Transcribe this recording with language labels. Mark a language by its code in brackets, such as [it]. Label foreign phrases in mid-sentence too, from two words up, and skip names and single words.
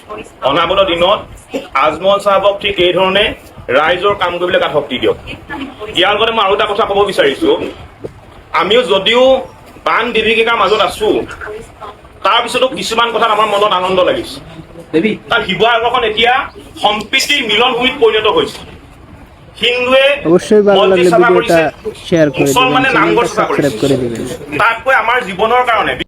[as] অনাগত দিনত আজমল সাহেবক ঠিক এই ধৰণে ৰাইজৰ কাম কৰিবলৈ গাত শক্তি দিয়ক। ইয়াৰ লগতে মই আৰু এটা কথা ক'ব বিচাৰিছো, আমিও যদিও বান বিভীষিকাৰ মাজত আছো, তাৰপিছতো কিছুমান কথাত আমাৰ মনত আনন্দ লাগিছে। তাৰ শিৱসাগৰখন এতিয়া সম্প্ৰীতিৰ মিলন ভূমিত পৰিণত হৈছে। হিন্দুৱে [bn] অবশ্যই ভালো লাগলে ভিডিওটা শেয়ার করে দিবেন, [as] মুছলমানে নামঘৰ [bn] চ্যানেলটা [as] চাফা [bn] সাবস্ক্রাইব করে দিবেন। [as] তাতকৈ আমাৰ জীৱনৰ কাৰণে